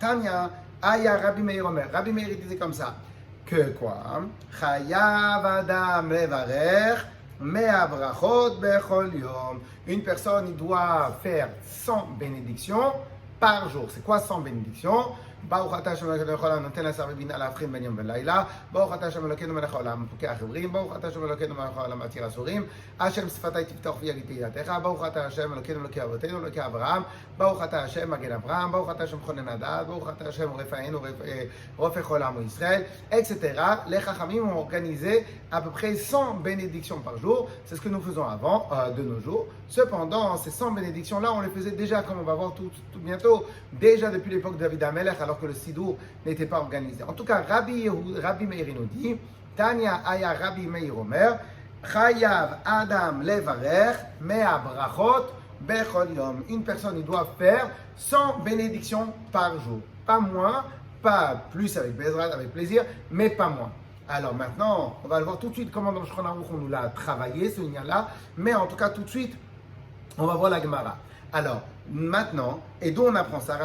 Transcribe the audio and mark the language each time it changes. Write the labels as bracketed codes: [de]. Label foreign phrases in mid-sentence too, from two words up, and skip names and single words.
[he] תניא, היה רבי מאיר אומר. [fr] Rabbi Meir disait comme ça. Que quoi? [he] חייב אדם לברך. [fr] Une personne doit faire 100 bénédictions par jour. C'est quoi 100 bénédictions? [he] ברוך אתה השם אלוקינו מלך העולם נותן לשכוי בינה להפריד בין יום ולילה. ברוך אתה השם אלוקינו מלך העולם פוקח עיוורים. ברוך אתה השם אלוקינו מלך העולם מתיר אסורים. השם שפתי תפתח ויגיד תהילתך. ברוך אתה השם אלוקינו אלוקי אבותינו אלוקי אברהם. ברוך אתה השם מגן אברהם. ברוך אתה השם מכונן הדעת. ברוך אתה השם רפאנו רופא כל עמו ישראל, [fr] etc. Les Chachamim ont organisé à peu près 100 bénédictions par jour. C'est ce que nous faisons avant, de nos jours. Cependant, ces 100 bénédictions-là, on les faisait déjà, comme on va voir tout bientôt, déjà depuis l'époque de David HaMelech, alors que le Sidour n'était pas organisé. En tout cas, Rabbi Meir nous dit, [he] תניא היה רבי מאיר אומר, חייב אדם לברך, מאה ברכות, בכל יום. [fr] Une personne, il doit faire 100 bénédictions par jour. Pas moins, pas plus avec Bezrat, avec plaisir, mais pas moins. Alors maintenant, on va le voir tout de suite comment dans le Shulchan Aruch on nous l'a travaillé, ce lien-là, mais en tout cas tout de suite, on va voir la Gemara. Alors, maintenant, et d'où on apprend ça?